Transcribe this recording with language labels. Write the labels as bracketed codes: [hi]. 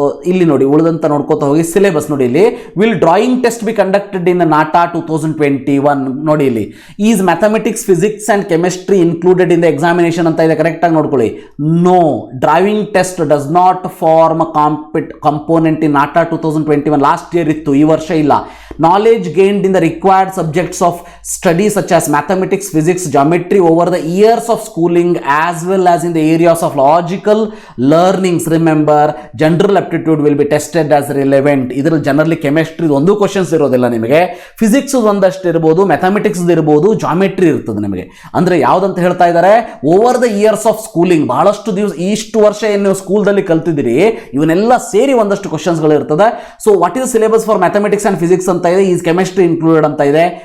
[kn] ಇಲ್ಲಿ ನೋಡಿ ಉಳಿದಂತ ನೋಡ್ಕೋತಾ ಹೋಗಿ. ಸಿಲೆಬಸ್ ನೋಡಿ ಇಲ್ಲಿ, [en] Will drawing test be conducted in NATA 2021. [kn] ನೋಡಿ ಇಲ್ಲಿ, [en] is mathematics, physics and chemistry included in the examination [kn] ಅಂತ ಇದೆ. ಕರೆಕ್ಟ್ ಆಗಿ ನೋಡ್ಕೊಳ್ಳಿ. [en] No, driving test does not form component in NATA 2021. [kn] Last year ಇತ್ತು, ಈ ವರ್ಷ ಇಲ್ಲ. [en] Knowledge gained in the required subjects of study such as mathematics, physics, geometry over the years of schooling as well as in the areas of logical learnings. Remember, general aptitude will be tested as relevant. [kn] ಇದರಲ್ಲಿ generally chemistry ಒಂದು questions ಇರೋದಿಲ್ಲ ನಿಮಗೆ, physics ಒಂದಷ್ಟು ಇರ್ಬೋದು, mathematics ಇರ್ಬೋದು, geometry ಇರ್ತದೆ ನಿಮಗೆ. ಅಂದರೆ ಯಾವುದಂತ ಹೇಳ್ತಾ ಇದ್ದಾರೆ, [en] over the years of schooling, [kn] ಬಹಳಷ್ಟು ದಿವಸ ಇಷ್ಟು ವರ್ಷ ಏನು ನೀವು ಸ್ಕೂಲ್ದಲ್ಲಿ ಕಲ್ತಿದ್ದೀರಿ ಇವನ್ನೆಲ್ಲ ಸೇರಿ ಒಂದಷ್ಟು ಕ್ವಶನ್ಸ್ಗಳು ಇರ್ತದೆ. [en] so what is syllabus for mathematics and physics [kn] ಅಂತ ಇದೆ, [en] Is chemistry included ಅಂತ ಇದೆ.